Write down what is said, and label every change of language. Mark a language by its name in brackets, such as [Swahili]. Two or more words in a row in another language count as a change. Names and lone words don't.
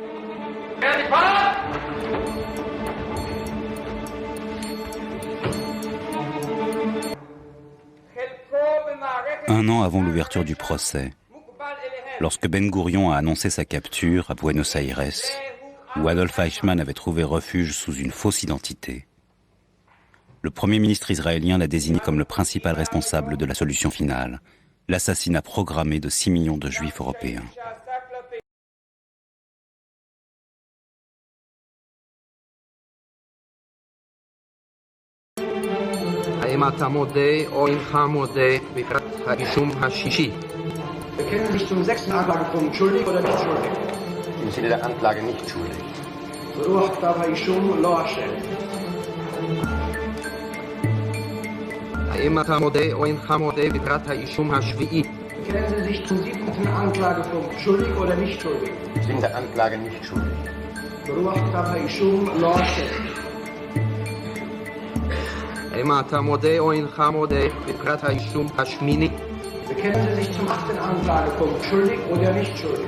[French] Un an avant l'ouverture du procès, lorsque Ben Gourion a annoncé sa capture à Buenos Aires, où Adolf Eichmann avait trouvé refuge sous une fausse identité, le Premier ministre israélien l'a désigné comme le principal responsable de la solution finale, l'assassinat programmé de 6 millions de Juifs européens. [Hebrew] האם אתה מודה או אינך מודה בפרט האישום השישי? [German] Bekennen sich zum 6. Anklagepunkt schuldig oder nicht schuldig? Im Sinne der Anklage nicht schuldig. [Hebrew] ברוח כתב האישום לא אשם. האם אתה מודה או אינך מודה בפרט האישום השביעי? [German] Bekennen Sie sich zum 7. Anklagepunkt schuldig oder nicht schuldig? Im Sinne der Anklage nicht schuldig. [Hebrew] ברוח כתב האישום לא אשם. האם אתה מודה או אינך מודה בפרט האישום השמיני? [German] Bekennen Sie sich zum 8. Anklagepunkt schuldig oder nicht schuldig?